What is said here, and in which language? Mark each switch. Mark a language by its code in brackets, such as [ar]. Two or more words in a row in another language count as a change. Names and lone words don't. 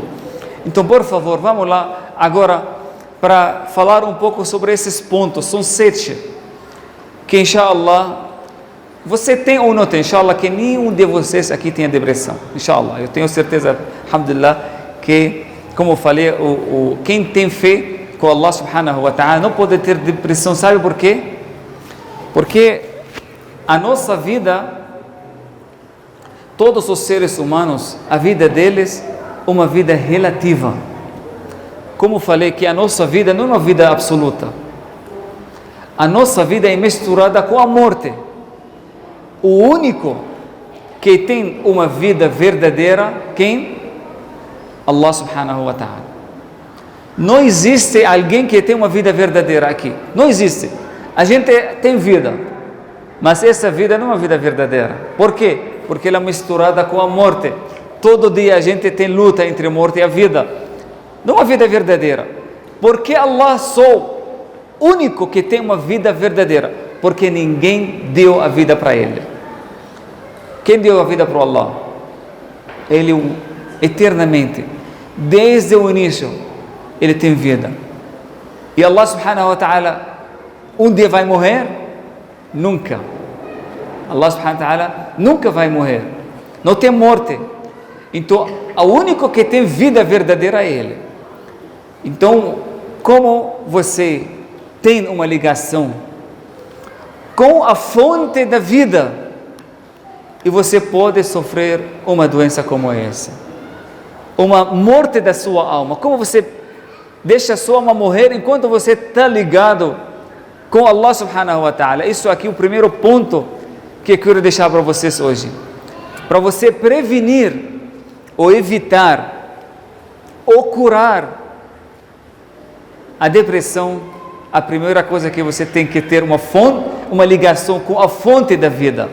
[pt] Então, por favor, vamos lá agora para falar um pouco sobre esses pontos. São 7 que, inshallah, você tem ou não tem. Inshallah, que nenhum de vocês aqui tenha depressão. Inshallah, eu tenho certeza, alhamdulillah, que, como eu falei, quem tem fé com [ar] الله سبحانه وتعالى [pt] não pode ter depressão. Sabe por quê? Porque a nossa vida, todos os seres humanos, a vida deles é uma vida relativa. Como falei, que a nossa vida não é uma vida absoluta. A nossa vida é misturada com a morte. O único que tem uma vida verdadeira? Quem? [ar] الله سبحانه وتعالى. [pt] Não existe alguém que tem uma vida verdadeira aqui. Não existe. A gente tem vida, mas essa vida não é uma vida verdadeira. Por quê? Porque ela é misturada com a morte. Todo dia a gente tem luta entre a morte e a vida. Não é uma vida verdadeira. Porque Allah só único que tem uma vida verdadeira, porque ninguém deu a vida para ele. Quem deu a vida para Allah? Ele eternamente, desde o início, ele tem vida. E [ar] الله سبحانه وتعالى [pt] um dia vai morrer? Nunca. [ar] الله سبحانه وتعالى [pt] nunca vai morrer. Não tem morte. Então, o único que tem vida verdadeira é ele. Então, como você tem uma ligação com a fonte da vida, e você pode sofrer uma doença como essa, uma morte da sua alma. Como você deixa a sua alma morrer enquanto você está ligado com [ar] الله سبحانه وتعالى? [pt] Isso aqui é o primeiro ponto que eu quero deixar para vocês hoje. Para você prevenir ou evitar ou curar a depressão, a primeira coisa que você tem que ter uma fonte, uma ligação com a fonte da vida.